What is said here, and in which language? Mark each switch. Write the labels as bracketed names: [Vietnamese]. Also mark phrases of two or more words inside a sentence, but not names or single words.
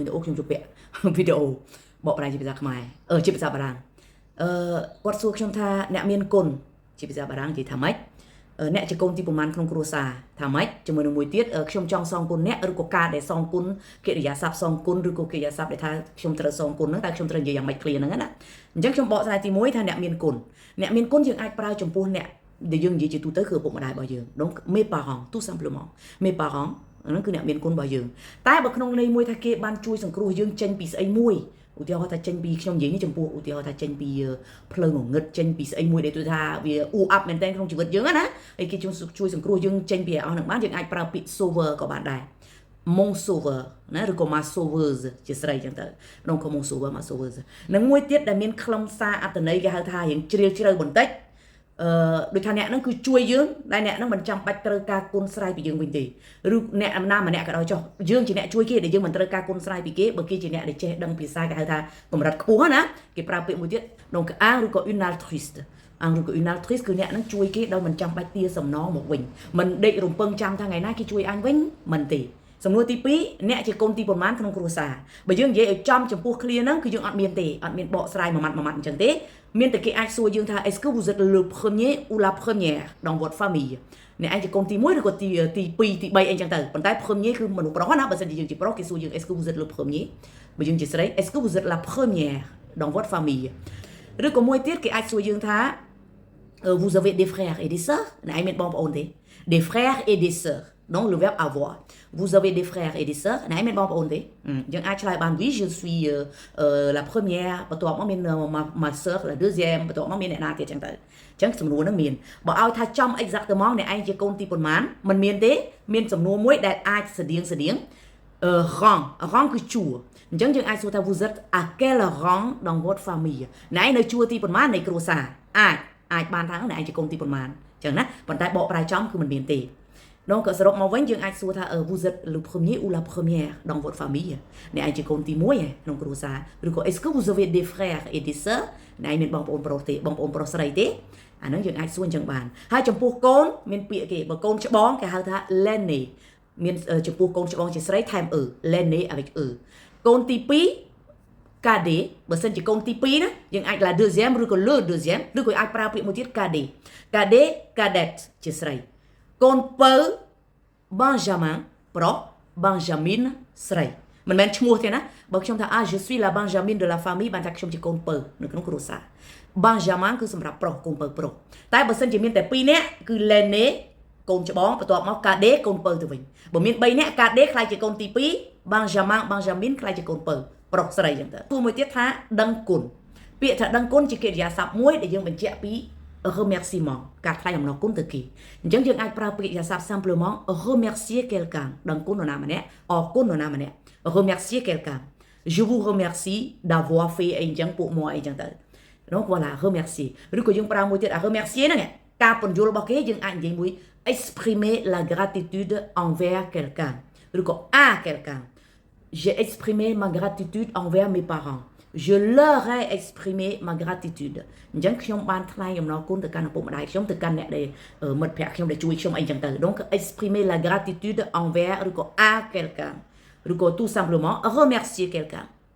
[Khmer] ទៅអូខ្ញុំជួបពាក់វីដេអូបកប្រែជាភាសាខ្មែរជាភាសាបារាំងគាត់សួរខ្ញុំថាអ្នកមានគុណជាភាសាបារាំងនិយាយថាម៉េចអ្នកជាកូនទីប្រមាណក្នុងគ្រួសារថាម៉េចជាមួយនឹងមួយទៀតខ្ញុំចង់សងគុណអ្នកឬក៏ការដែលសងគុណកិរិយាសព្ទសងគុណឬក៏កិរិយាសព្ទដែលថាខ្ញុំត្រូវសងគុណហ្នឹងតែខ្ញុំត្រូវនិយាយយ៉ាងម៉េច clear ហ្នឹងណាអញ្ចឹងខ្ញុំបកស្រាយទី1ថាអ្នកមានគុណយើងអាចប្រើចំពោះអ្នកដែលយើងនិយាយជាទូទៅគឺឪពុកម្ដាយរបស់យើង [French] donc mes parents tout simplement mes parents [Khmer] ហ្នឹងគឺអ្នកមានគុណរបស់យើងតែបើក្នុងន័យមួយថាគេបានជួយសង្គ្រោះយើងចេញពីស្អីមួយឧទាហរណ៍ថាចេញពីខ្ញុំនិយាយនេះចំពោះឧទាហរណ៍ថាចេញពីផ្លូវងងឹតចេញពីស្អីមួយដែលថាវាអ៊ូអាប់មែនតើក្នុងជីវិតយើងណាហើយគេជួយសង្គ្រោះយើងចេញពីអស់ហ្នឹងបានយើងអាចប្រើពាក្យ sauveur ក៏បានដែរ [French] mon sauveur [Khmer] ណាឬក៏ [French] ma sauveuse [Khmer] ជាស្រីចឹងទៅក្នុង [French] mon sauveur ma [Khmer] sauveuse នឹងមួយទៀតដែលមានខ្លឹមសារអត្ថន័យគេហៅថារៀងជ្រាលជ្រៅបន្តិចដូចថាអ្នកហ្នឹងគឺជួយយើងដែលអ្នកហ្នឹងមិនចាំបាច់ត្រូវការគុណស្រ័យពីយើងវិញទេឬអ្នកណាម្នាក់ក៏ដោយចុះយើងជាអ្នកជួយគេដែលយើងមិនត្រូវការ គុណស្រ័យពីគេបើគេជាអ្នកដែលចេះដឹងភាសាគេហៅថាកម្រិតខ្ពស់ណាគេប្រើពាក្យមួយទៀត [French] donc un [Khmer] ឬក៏ [French] une altruiste [Khmer] ឬក៏ [French] une altruiste [Khmer] គឺអ្នកហ្នឹងជួយគេដោយមិនចាំបាច់ទា សំណងមកវិញមិនដេករំពឹងចាំថាថ្ងៃណាគេជួយអញវិញមិនទេសំណួរទី2អ្នកជាកូនទីប្រមាណក្នុងគ្រួសារបើយើងនិយាយឲ្យចំចំពោះ clear ហ្នឹងគឺយើងអត់មានទេអត់មានបកស្រាយមួយម៉ាត់អញ្ចឹងទេមានតែគេអាចសួរយើងថា [French] est-ce que vous êtes le premier ou la première dans votre famille [Khmer] អ្នកឯងជាកូនទី1ឬក៏ទី2ទី3អីចឹងទៅប៉ុន្តែ premier គឺមនុស្សប្រុសណាបើសិនជាយើងជាប្រុសគេសួរយើង [French] est-ce que vous êtes le premier [Khmer] បើយើងជាស្រី [French] est-ce que vous êtes la première dans votre famille [Khmer] ឬក៏មួយទៀតគេអាចសួរយើងថា [French] vous avez des frères et des sœurs [Khmer] អ្នកឯងមានបងប្អូនទេ [French] des frères et des sœurs donc le verbe avoir vous avez des frères et des sœurs [Khmer] អ្នកឯងមានបងប្អូនទេយើងអាចឆ្លើយបាន [French] oui je suis la première [Khmer] បន្ទាប់មកមាន [French] ma sœur la deuxième [Khmer] បន្ទាប់មកមានអ្នកណាទៀតចឹងទៅអញ្ចឹងសំណួរហ្នឹងមានបើឲ្យថាចំ exactement អ្នកឯងជាកូនទីប៉ុន្មានមិនមានទេមានសំណួរមួយដែលអាចស្តៀង rang គឺជួរអញ្ចឹងយើងអាចសួរថា [French] vous êtes à quel rang dans votre famille [Khmer] អ្នកឯងនៅជួរទីប៉ុន្មាននៃគ្រួសារអាចបានថាអ្នកឯងជាកូនទីប៉ុន្មានអញ្ចឹងណា ប៉ុន្តែបកប្រែចំគឺមិនមានទេdonc សរុបមកវិញយើងអាចសួរថា [French] vous êtes le premier ou la première dans votre famille [Khmer] អ្នកឯងជាកូនទី1ក្នុងគ្រួសារឬក៏ [French] est-ce que vous avez des frères et des sœurs [Khmer] អ្នកឯងមានបងប្អូនប្រុសទេបងប្អូនប្រុសស្រីទេអាហ្នឹងយើងអាចសួរអញ្ចឹងបានហើយចំពោះកូនមានពាក្យគេបើកូនច្បងគេហៅថា l'aîné មានចំពោះកូនច្បងជាស្រីថែម [French] l'aîné avec [Khmer] កូនទី2 cadet បើសិនជាកូនទី2ណាយើងអាច [French] la deuxième [Khmer] ឬក៏ [French] le deuxième [Khmer] ឬក៏អាចប្រើពាក្យមួយទៀត cadette ជាស្រីកូនពៅ Benjamin ប្រុស Benjamin ស្រីមិនមែនឈ្មោះទេណាបើខ្ញុំថា [French] je suis la Benjamin de la famille [Khmer] បានថាខ្ញុំជាកូនពៅនៅក្នុងគ្រួសារ Benjamin គឺសម្រាប់ប្រុសកូនពៅប្រុសតែបើសិនជាមានតែ2នាក់គឺ l'aîné កូនច្បងបន្ទា ប់មក cadet កូនពៅទៅវិញបើមាន3នាក់ cadet ខ្លាចជាកូនទី2 Benjamin ខ្លាចជាកូនពៅប្រុសស្រីអញ្ចឹងទៅទូមួយទៀតថាដឹងគុណពាក្យថាដឹងគុណជាកិរិយាសព្ទមួយដែលយើង បញ្ជាក់ពីremerciement ការថ្លែងអំណរគុណទៅគេអញ្ចឹងយើងអាចប្រើពាក្យកិរិយាសព្ទ [French] simplement remercier quelqu'un [Khmer] ដឹងគុណនរណាម្នាក់អរគុណនរណាម្នាក់ [French] remercier quelqu'un je vous remercie d'avoir fait [Khmer] អីអញ្ចឹងពួកមកអីអញ្ចឹងទៅ [French] donc voilà remercier ឬក៏យើងប្រើមួយទៀត remercier [Khmer] ហ្នឹងការពន្យល់របស់គេយើងអាចនិយាយមួយ [French] exprimer la gratitude envers quelqu'un ឬក៏ à quelqu'un j'ai exprimé ma gratitude envers mes parents je leur ai exprimé ma gratitude [Khmer] អញ្ចឹងខ្ញុំបានថ្លែងអំណរគុណទៅកាន់ឪពុកម្ដាយខ្ញុំទៅកាន់អ្នកដែលមិត្តភក្តិខ្ញុំដែលជួយខ្ញុំអីចឹងទៅ [French] donc exprimer la gratitude envers ឬក៏ à quelqu'un ឬក៏ tout simplement remercier quelqu'un